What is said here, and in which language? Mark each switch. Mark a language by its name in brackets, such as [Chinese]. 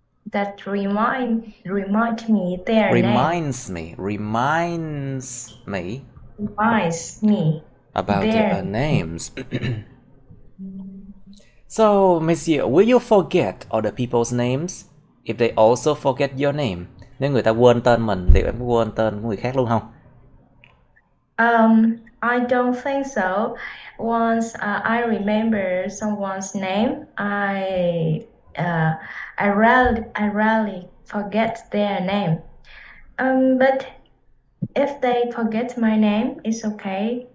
[English] That remind me their reminds name. Reminds me about their names. So, Miss Yu, will you forget other people's names if they also forget your name? [Vietnamese] Nếu người ta quên tên mình, liệu em có quên tên của người khác luôn không? [English] I don't think so. Once I remember someone's name, I rarely forget their name. But if they forget my name, it's okay.